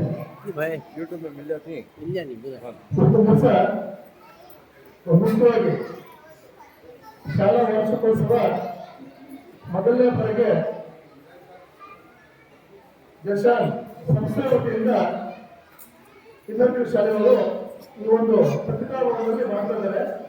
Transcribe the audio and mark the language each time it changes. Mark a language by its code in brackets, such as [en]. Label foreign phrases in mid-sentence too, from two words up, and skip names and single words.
[hi] भाई यूट्यूब में मिल जाती है मिल जानी [kn] ಮುಖ್ಯವಾಗಿ ಶಾಲಾ ವಾರ್ಷಿಕೋತ್ಸವ ಮೊದಲನೇ ಬಾರಿಗೆ ಜಶಾನ್ ಸಂಸ್ಥೆ ವತಿಯಿಂದ ಇನ್ನೊಂದು ಶಾಲೆಗಳು ಈ ಒಂದು ಪತ್ರಿಕಾಭವನದಲ್ಲಿ ಮಾಡ್ತಾ ಇದ್ದಾರೆ.